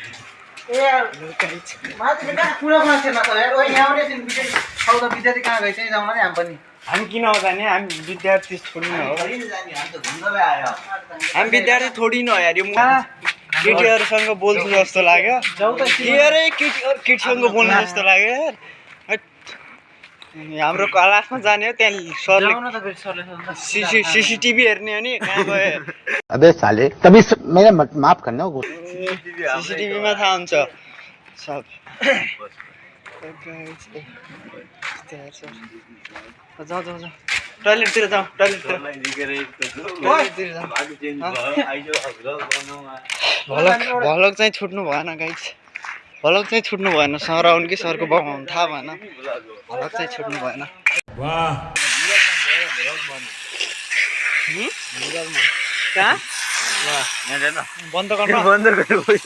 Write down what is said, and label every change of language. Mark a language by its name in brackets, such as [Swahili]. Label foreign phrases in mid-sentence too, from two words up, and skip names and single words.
[Nepali] हामी किन जाने, हामी विद्यार्थी [Hindi] थोडी न [Nepali] हो, हामी विद्यार्थी [Hindi] थोडी न [Nepali] हो यार। यो केटीहरूसँग बोल्छु जस्तो लाग्यो, केटीसँग बोल्नु जस्तो लाग्यो यार। हाम्रो क्लासमा जाने हो, त्यहाँ सरले सीसीटीभी हेर्ने हो नि, कहाँ गयो? [Hindi] अबे साले तभी मेरे माफ करना। [Nepali] सीसीटीभीमा थाहा हुन्छ सब। जाऊ जाऊ जाऊ टोइलेटतिर जाऊ टोइलेटतिर जाऊ भलक चाहिँ छुट्नु भएन गाइस भलक चाहिँ छुट्नु भएन सर आउनु कि सरको बाउ आउनु थाहा भएन भलक चाहिँ छुट्नु भएन कहाँ बन्द गर्नु बन्द गर्नु